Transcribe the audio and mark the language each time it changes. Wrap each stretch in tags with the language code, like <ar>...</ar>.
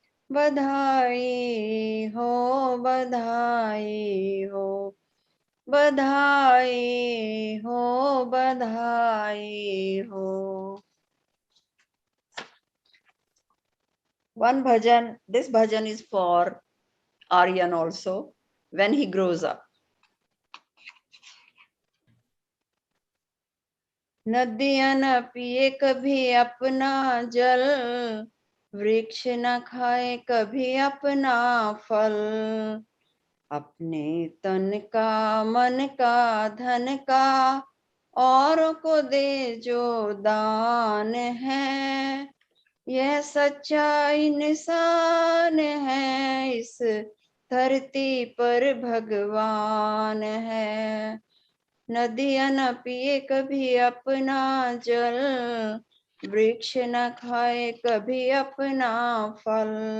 <hi>बधाई हो बधाई हो बधाई हो बधाई हो.</hi> <en>One bhajan, this bhajan is for Aryan also when he grows up.</en> <hi>नदियां न पिए कभी अपना जल वृक्ष न खाए कभी अपना फल अपने तन का मन का धन का औरों को दे जो दान है यह सच्चा इंसान है इस धरती पर भगवान है नदियां न पिए कभी अपना जल वृक्ष न खाए कभी अपना फल</hi>